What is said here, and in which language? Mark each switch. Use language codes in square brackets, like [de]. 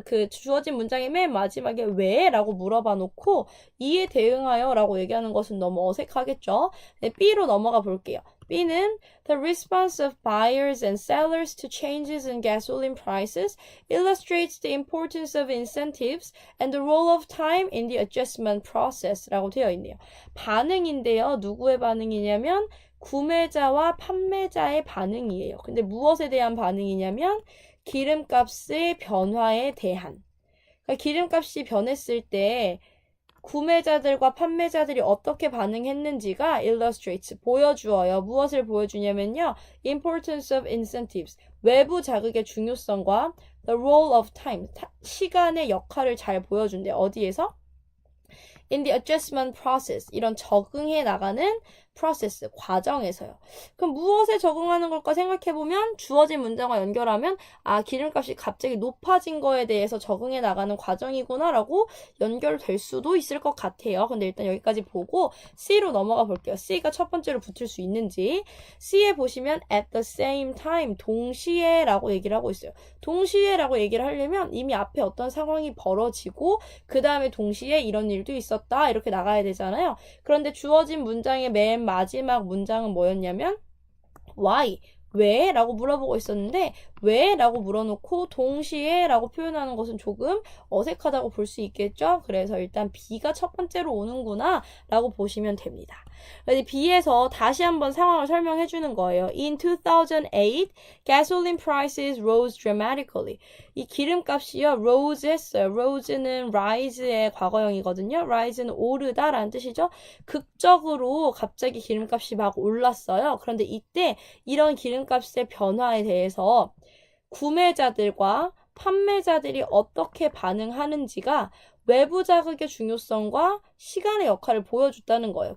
[ko] 주어진 문장의 맨 마지막에 왜? 라고 물어봐 놓고 이에 대응하여 라고 얘기하는 것은 너무 어색하겠죠? 네, B로 넘어가 볼게요. [en] B는 The response of buyers and sellers to changes in gasoline prices illustrates the importance of incentives and the role of time in the adjustment process [ko] 라고 되어 있네요. 반응인데요. 누구의 반응이냐면 구매자와 판매자의 반응이에요. 근데 무엇에 대한 반응이냐면 기름값의 변화에 대한. 그러니까 기름값이 변했을 때 구매자들과 판매자들이 어떻게 반응했는지가 illustrates, 보여주어요. 무엇을 보여주냐면요. [en] importance of incentives, [ko] 외부 자극의 중요성과 [en] the role of time, [ko] 시간의 역할을 잘 보여준대. 어디에서? [en] In the adjustment process, [ko] 이런 적응해 나가는 [en] process, [ko] 과정에서요. 그럼 무엇에 적응하는 걸까 생각해보면 주어진 문장과 연결하면 기름값이 갑자기 높아진 거에 대해서 적응해 나가는 과정이구나 라고 연결될 수도 있을 것 같아요. 근데 일단 여기까지 보고 C로 넘어가 볼게요. C가 첫 번째로 붙을 수 있는지. C에 보시면 [en] at the same time, [ko] 동시에 라고 얘기를 하고 있어요. 동시에 라고 얘기를 하려면 이미 앞에 어떤 상황이 벌어지고 그 다음에 동시에 이런 일도 있었다 이렇게 나가야 되잖아요. 그런데 주어진 문장의 맨 마지막 문장은 뭐였냐면 why? 왜? 라고 물어보고 있었는데 왜? 라고 물어놓고 동시에 라고 표현하는 것은 조금 어색하다고 볼 수 있겠죠? 그래서 일단 B가 첫 번째로 오는구나 라고 보시면 됩니다. B에서 다시 한번 상황을 설명해 주는 거예요. [en] In 2008, gasoline prices rose dramatically. [ko] 이 기름값이요, rose 했어요. rose는 rise의 과거형이거든요. rise는 오르다라는 뜻이죠. 극적으로 갑자기 기름값이 막 올랐어요. 그런데 이때 이런 기름값의 변화에 대해서 구매자들과 판매자들이 어떻게 반응하는지가 외부 자극의 중요성과 시간의 역할을 보여줬다는 거예요.